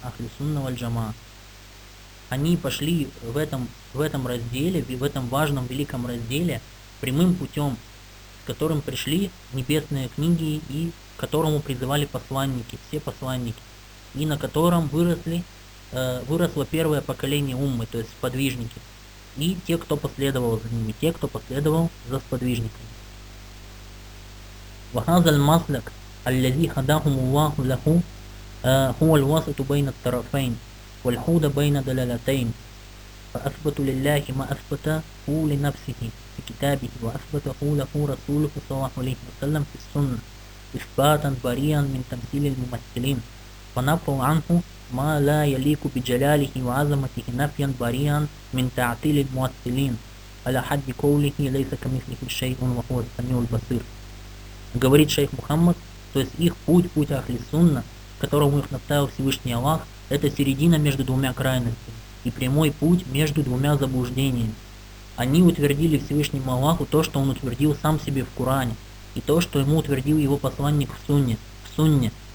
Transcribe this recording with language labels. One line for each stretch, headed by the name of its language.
Russian: Ахлюсунна Вальджама. Они пошли в этом разделе, в этом важном великом разделе, прямым путем, с которым пришли небесные книги и к которому призывали посланники, все посланники, и на котором выросло первое поколение уммы, то есть сподвижники, и те, кто последовал за ними, те, кто последовал за сподвижниками.
Arabic: وهذا المسلك الذي هداهم الله له هو الوسط بين الطرفين والهدى بين دلالتين فأثبت لله ما أثبته لنفسه في كتابه وأثبته له رسوله صلى الله عليه وسلم في السنة إثباتا بريا من تمثيل الممثلين فنفوا عنه ما لا يليق بجلاله وعظمته نفيا بريا من تعطيل الممثلين على حد قوله ليس كمثله شيء وهو السميع البصير.
Russian: Говорит шейх Мухаммад, то есть их путь Ахлиссунна, которому их наставил Всевышний Аллах, это середина между двумя крайностями и прямой путь между двумя заблуждениями. Они утвердили Всевышнему Аллаху то, что он утвердил сам себе в Коране, и то, что ему утвердил его посланник в Сунне.